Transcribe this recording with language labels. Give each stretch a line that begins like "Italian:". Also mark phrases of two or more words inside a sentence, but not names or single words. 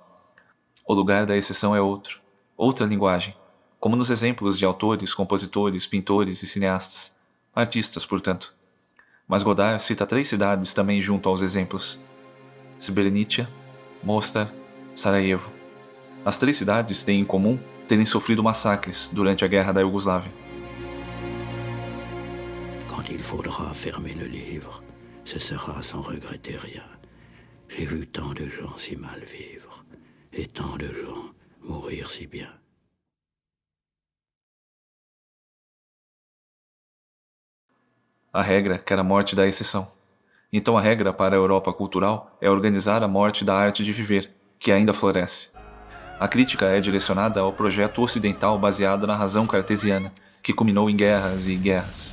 Portuguese: O lugar da exceção é outro, outra linguagem, como nos exemplos de autores, compositores, pintores e cineastas, artistas, portanto. Mas Godard cita 3 cidades também junto aos exemplos: Srebrenica, Mostar, Sarajevo. As 3 cidades têm em comum terem sofrido massacres durante a Guerra da Iugoslávia.
French: Quand il faudra fermer le livre, ce sera sans regretter rien. J'ai vu tant de gens si mal vivre, et tant de gens mourir si bien.
Portuguese: A regra quer a morte da exceção. Então a regra para a Europa cultural é organizar a morte da arte de viver, que ainda floresce. A crítica é direcionada ao projeto ocidental baseado na razão cartesiana, que culminou em guerras e guerras.